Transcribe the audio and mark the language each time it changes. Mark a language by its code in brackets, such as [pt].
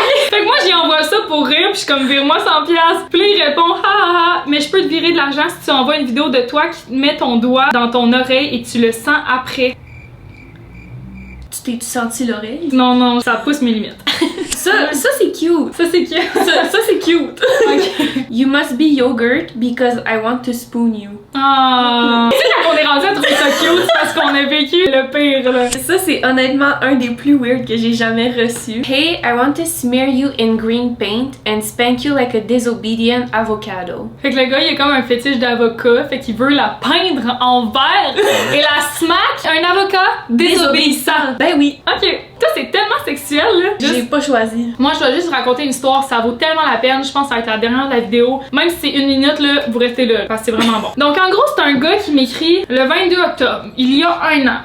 [fr] Fait que moi, j'y envoie ça pour rire, puis je suis comme, vire-moi 100 piastres. Puis là, il répond, ha ha ha, mais je peux te virer de l'argent si tu envoies une vidéo de toi qui te met ton doigt dans ton oreille et tu le sens après. Tu t'es-tu senti l'oreille? Non, non, ça pousse mes limites. Ça c'est cute. Ça, c'est cute. Ça c'est cute. Ok. [en] You must be yogurt because I want to spoon you. Ah. [fr] Tu sais, quand on est rendu à trouver ça cute, c'est parce qu'on a vécu le pire, là. Ça, c'est honnêtement un des plus weird que j'ai jamais reçu. [en] Hey, I want to smear you in green paint and spank you like a disobedient avocado. [fr] Fait que le gars, il a comme un fétiche d'avocat, fait qu'il veut la peindre en vert et la smack un avocat désobéissant. Ben oui, Ok, ça c'est tellement sexuel, là. j'ai pas choisi. Moi, je dois juste raconter une histoire, ça vaut tellement la peine. Je pense que ça va être la dernière de la vidéo. Même si c'est 1 minute, là, vous restez là, parce que c'est vraiment bon. Donc, en gros, c'est un gars qui m'écrit le 22 octobre, il y a 1 an.